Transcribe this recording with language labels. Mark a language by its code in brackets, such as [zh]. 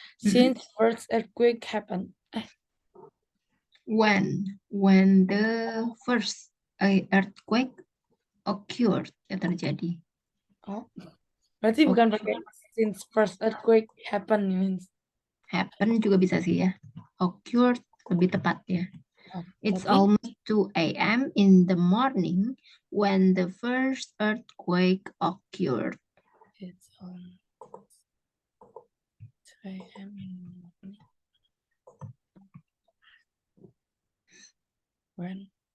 [en] since first earthquake happened. When the first earthquake occurred, terjadi. Oh, [id] berarti bukan pakai [en] since first earthquake happened, means. [id] Happen juga bisa sih ya. Occurred lebih tepat ya. [en] It's [id] Berarti [en] almost 2 a.m. in the morning when the first earthquake occurred. it's almost 2 a.m. in the morning when